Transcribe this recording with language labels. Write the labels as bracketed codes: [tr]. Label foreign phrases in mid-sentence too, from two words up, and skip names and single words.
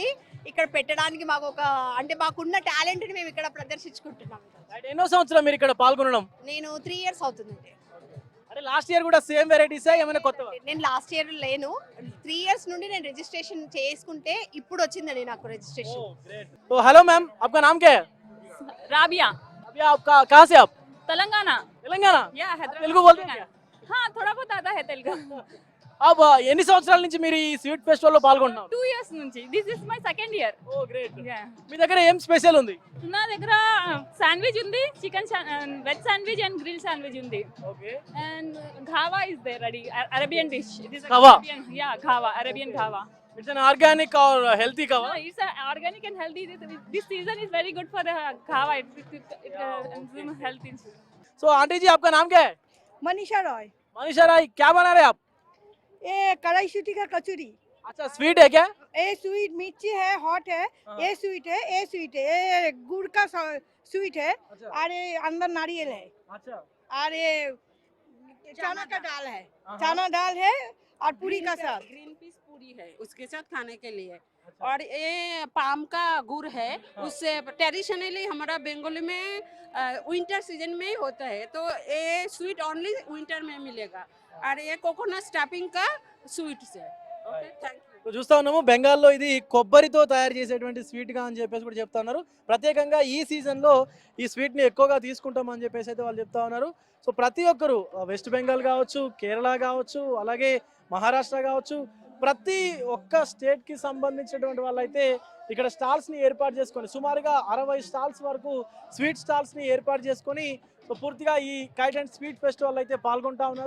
[te] ఇక్కడ పెట్టడానికి మాకు అంటే మాకున్న టాలెంట్ ని మేము ఇక్కడ ప్రదర్శించుకుంటున్నాం. ఎన్నో సంవత్సరం మీరు ఇక్కడ పాల్గొనడం? నేను 3 ఇయర్స్ అవుతుందండి. అంటే [en] last year [te] కూడా సేమ్ వెరైటీసా ఏమైనా కొత్తవా? నేను [en] last year [te] లేను, 3 ఇయర్స్ నుండి నేను రిజిస్ట్రేషన్ చేసుకుంటే ఇప్పుడు వచ్చిందండి నాకు రిజిస్ట్రేషన్. [hi] तो हेलो मैम, आपका नाम क्या है? राबिया। अभी आपका कहाँ से आप? तेलंगाना। तेलंगाना? या हैदराबाद। तेलुगु बोलते हैं क्या? हाँ, थोड़ा बहुत आता है तेलुगु। [te] अब ఎన్ని సంవత్సరాల నుంచి మీరు ఈ [en] sweet festival [te] లో పాల్గొంటున్నారు? [en] 2 years నుంచి. this is my second year. oh great. [te] మీ దగ్గర ఏం స్పెషల్ ఉంది? నా దగ్గర శాండ్విచ్ ఉంది, [en] chicken veg sandwich and grill sandwich [te] ఉంది. ఓకే. [en] and ghava is there ready, Arabian dish. Ghava? Yeah, ghava, Arabian ghava. It's an organic or healthy ghava? No, it's organic and healthy. This season is very good for the ghava. It health issue. [hi] So आंटी जी, आपका नाम क्या है? मनीषा रॉय। मनीषा राय, क्या बना रहे आप? ये कढ़ाई सूटी का कचौरी। अच्छा, स्वीट है क्या? ए स्वीट मिर्ची है, हॉट है। ए स्वीट है, ये गुड़ का स्वीट है। अच्छा। और ये अंदर नारियल है। अच्छा। और ये चना का दाल है, चना दाल है, और पूरी का साथ। [en] green peas [hi] पूरी है उसके साथ खाने के लिए। और ये पाम का गुड़ है, उससे ट्रेडिशनली हमारा बंगाली में [en] winter season [hi] में ही होता है, तो ये [en] sweet only [hi] विंटर में मिलेगा। और ये [en] coconut stuffing [hi] का स्वीट है। [en] okay, thank you. [te] సో చూస్తా ఉన్నాము బెంగాల్లో ఇది కొబ్బరితో తయారు చేసేటువంటి స్వీట్ గా అని చెప్పేసి కూడా చెప్తా ఉన్నారు. ప్రత్యేకంగా ఈ సీజన్ లో ఈ స్వీట్ ని ఎక్కువగా తీసుకుంటాం అని చెప్పేసి అయితే వాళ్ళు చెప్తా ఉన్నారు. సో ప్రతి ఒక్కరు వెస్ట్ బెంగాల్ కావచ్చు, కేరళ కావచ్చు, అలాగే మహారాష్ట్ర కావచ్చు, ప్రతి ఒక్క స్టేట్ కి సంబంధించినటువంటి వాళ్ళైతే ఇక్కడ స్టాల్స్ ని ఏర్పాటు చేసుకొని సుమారుగా 60 స్టాల్స్ వరకు [en] sweet stalls [te] ని ఏర్పాటు చేసుకొని సో పూర్తిగా ఈ [en] kite and sweet festival [te] అయితే పాల్గొంటా ఉన్నారు.